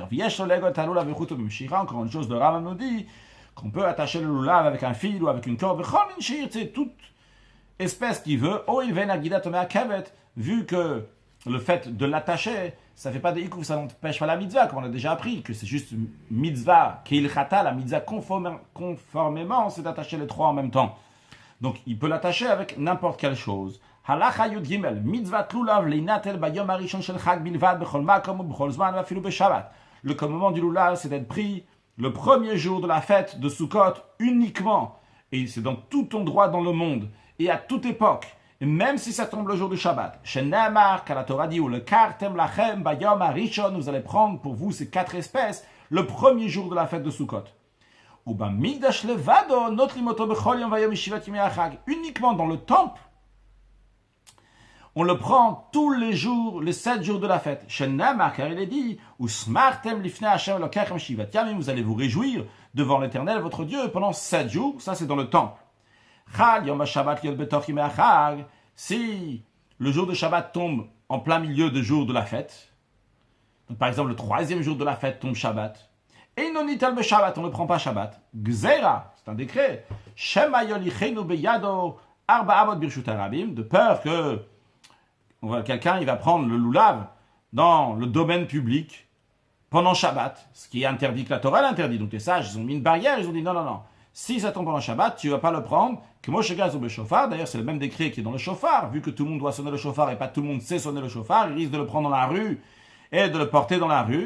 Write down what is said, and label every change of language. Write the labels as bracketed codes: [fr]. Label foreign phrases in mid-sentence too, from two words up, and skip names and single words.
[fr] Encore une chose, le Rambam nous dit qu'on peut attacher le lulav avec un fil ou avec une corde, c'est toute espèce qui veut, vu que le fait de l'attacher, ça ne fait pas de ikouf, ça n'empêche pas la mitzvah, comme on a déjà appris, que c'est juste mitzvah, keilchata, la mitzvah conformément, c'est d'attacher les 3 en même temps. Donc il peut l'attacher avec n'importe quelle chose. [he] הלכה יוד גימל, מצוות לולב להינטל ביום הראשון של חג בלבד בכל מקום בכל זמן ואפילו בשבת. [fr] Le commandement du lulav, c'est d'être pris le premier jour de la fête de Sukkot uniquement. Et c'est dans tout endroit dans le monde et à toute époque. Et même si ça tombe le jour du Shabbat. Shenamar, car la Torah dit, [he] ולקחתם לכם ביום הראשון, [fr] vous allez prendre pour vous ces 4 espèces le premier jour de la fête de Sukkot. Uniquement dans le temple, on le prend tous les jours, les 7 jours de la fête. Car il est dit, vous allez vous réjouir devant l'Éternel, votre Dieu, pendant 7 jours. Ça, c'est dans le temple. Si le jour de Shabbat tombe en plein milieu du jour de la fête, donc par exemple le 3e jour de la fête tombe Shabbat, et non [he] ניטל בשבת, [fr] on ne prend pas Shabbat. Gzera, c'est un décret. [he] שמא יוליכנו בידו ארבע אמות ברשות הרבים, [fr] de peur que quelqu'un il va prendre le lulav dans le domaine public pendant Shabbat, ce qui est interdit, que la Torah l'interdit. Donc les sages, ils ont mis une barrière, ils ont dit non. Si ça tombe pendant Shabbat, tu ne vas pas le prendre. Que Moshe Gaz ou Shofar, d'ailleurs c'est le même décret qui est dans le Shofar, vu que tout le monde doit sonner le Shofar et pas tout le monde sait sonner le Shofar, il risque de le prendre dans la rue et de le porter dans la rue.